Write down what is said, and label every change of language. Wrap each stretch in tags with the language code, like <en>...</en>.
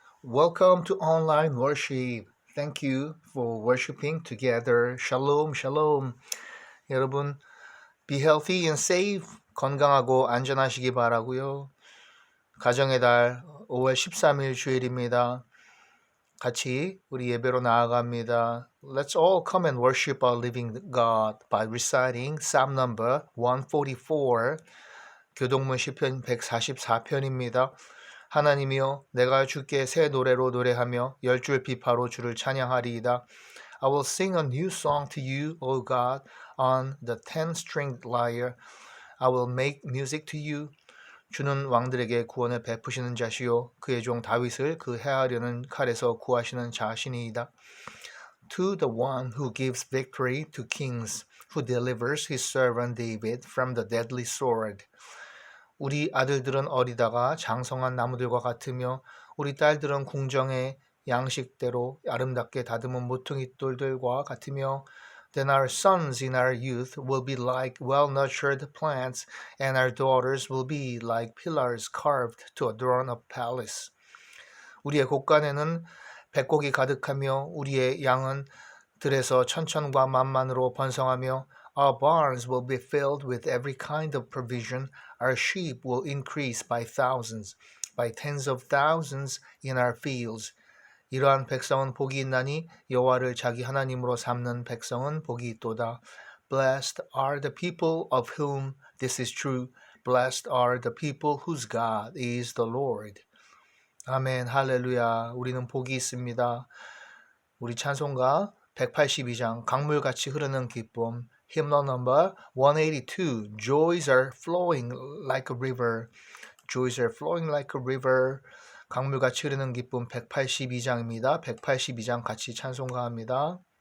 <en>Welcome to online worship. Thank you for worshiping together. Shalom, shalom. 여러분, be healthy and safe.</en> <ko>건강하고 안전하시기 바라고요. 가정의 달 5월 13일 주일입니다. 같이 우리 예배로 나아갑니다.</ko> <en>Let's all come and worship our living God by reciting Psalm number 144.</en> <ko>교동문 시편 144편입니다. 하나님이여 내가 주께 새 노래로 노래하며 열줄 비파로 주를 찬양하리이다.</ko> <en>I will sing a new song to you, O God, on the 10-stringed lyre. I will make music to you.</en> <ko>주는 왕들에게 구원을 베푸시는 자시요 그의 종 다윗을 그 해하려는 칼에서 구하시는 자시니이다.</ko> <en>To the one who gives victory to kings, who delivers his servant David from the deadly sword.</en> <ko>우리 아들들은 어리다가 장성한 나무들과 같으며 우리 딸들은 궁정의 양식대로 아름답게 다듬은 모퉁이 돌들과 같으며</ko> <en>Then our sons in our youth will be like well-nurtured plants, and our daughters will be like pillars carved to adorn a palace.</en> <ko>우리의 곳간에는 백곡이 가득하며 우리의 양은 들에서 천천과 만만으로 번성하며</ko> <en>Our barns will be filled with every kind of provision. Our sheep will increase by thousands, by tens of thousands in our fields.</en> <ko>이러한 백성은 복이 있나니 여호와를 자기 하나님으로 삼는 백성은 복이 있도다.</ko> <en>Blessed are the people of whom this is true. Blessed are the people whose God is the Lord.</en> <ko>아멘, 할렐루야. 우리는 복이 있습니다. 우리 찬송가 182장 강물같이 흐르는 기쁨</ko> <en>Hymnal number 182 Joys are flowing like a river. Joys are flowing like a river.</en> <ko>강물같이 흐르는 기쁨 182장입니다. 182장 같이 찬송가합니다.</ko>